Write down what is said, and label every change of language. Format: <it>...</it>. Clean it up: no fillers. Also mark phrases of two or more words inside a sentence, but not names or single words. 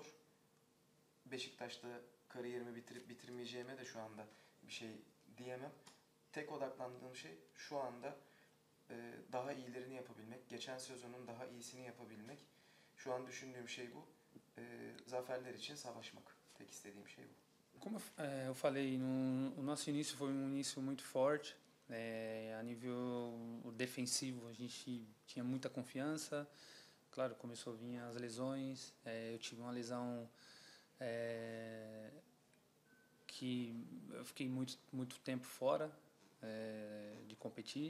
<tr>Beşiktaş'ta kariyerimi bitirip bitirmeyeceğime de şu anda bir şey diyemem. Tek odaklandığım şey şu anda daha iyilerini yapabilmek, geçen sezonun daha iyisini yapabilmek. Şu an düşündüğüm şey bu. Zaferler için savaşmak. Tek istediğim şey bu.</tr> <pt>Como eu falei, o nosso início foi início muito forte. A nível defensivo, a gente tinha muita confiança. Claro, começou a vir as lesões. Eu tive uma lesão que eu fiquei muito tempo fora de competir.</pt>